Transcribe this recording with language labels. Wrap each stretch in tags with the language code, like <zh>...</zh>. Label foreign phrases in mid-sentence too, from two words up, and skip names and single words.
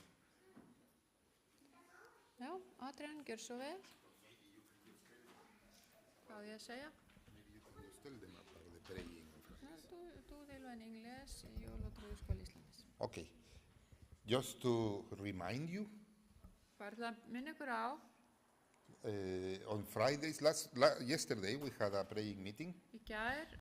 <is>Já, Adrian, gjör svo vel. Hvað á ég að segja?</is> <en>Tell them about the praying in French.</en> <es>Tú dilo en inglés y yo lo traduzco al islandés.</es> <en>Okay. Just to remind you,</en> <is>Bara að minna ykkur á,</is> <en>on Fridays, yesterday we had a praying meeting.</en> <is>í gær</is>